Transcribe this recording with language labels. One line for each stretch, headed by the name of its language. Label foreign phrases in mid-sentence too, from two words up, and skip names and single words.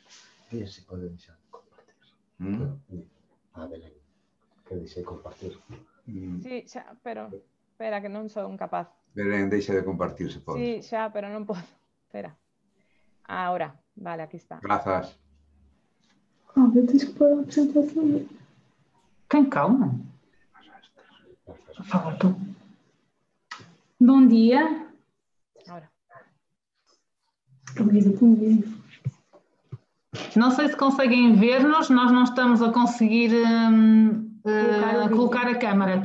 Galician: Se pode deixar de compartir. Belén, que deixei compartir. Sí, xa, pero espera que non son capaz. Belén, deixa de compartir, se pode. Sí, xa, pero non podo. Espera. Ahora, vale, aquí está. Grazas.
Portuguese: Tens que pôr a apresentação. Tem calma. Por favor, tu. Bom dia.
Spanish: Ahora.
Portuguese: Não sei se conseguem ver-nos, nós não estamos a conseguir colocar a câmara.